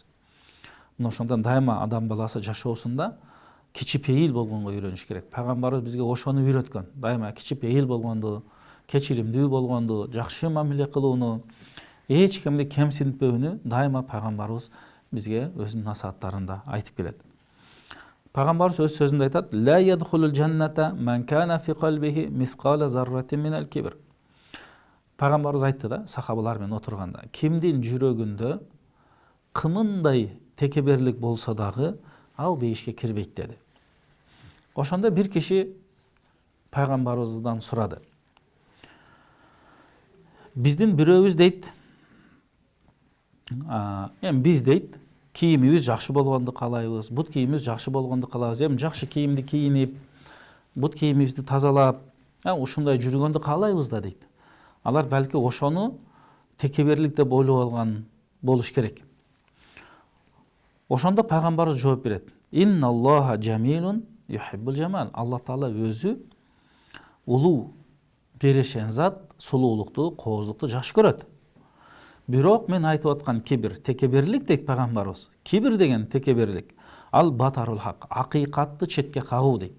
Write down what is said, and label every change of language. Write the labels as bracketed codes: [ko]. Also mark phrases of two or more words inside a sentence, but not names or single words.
[ky] Мына ошондон дайыма адам баласы жашоосунда кичипейил болгонго үйрөнүш керек. Пайгамбарыбыз бизге ошону үйрөткөн. Дайыма кичипейил болгонду, кечиримдүү болгонду, жакшы мамиле кылууну, эч кимди кемсинтпөөнү дайыма пайгамбарыбыз бизге өзүнүн насааттарында айтып келет. Пайгамбарыбыз өз сөзүндө айтат: [ar] "لا يدخل الجنة من كان في قلبه مثقال ذرة من الكبر." [ky] Пайгамбарыбыз айтты да, сахабалар менен отурганда, кимдин жүрөгүндө кымындай текеберлик болсо дагы ал бейишке кирбейт деди. Ошондо бир киши пайгамбарыбыздан сурады. Биздин бирөөбүз дейт, биз дейт, кийимибиз жакшы болгонду каалайбыз, бут кийимибиз жакшы болгонду каалайбыз, жакшы кийимди кийинип, бут кийимибизди тазалап, ушундай жүргөндү каалайбыз да дейт. Алар балки ошону текеберлик деп ойлоп алган болуш керек. Ошондо пайгамбарыбыз жооп берет: [ar] "إن الله جميل يحب الجمال." [ky] Алла Таала өзү улуу, берешен зат, сулуулукту, кооздукту жакшы көрөт. Бирок мен айтып аткан кибир, текеберлик дейт пайгамбарыбыз. Кибир деген текеберлик. Ал [ar] بطر الحق, [ky] акыйкатты четке кагуу дейт.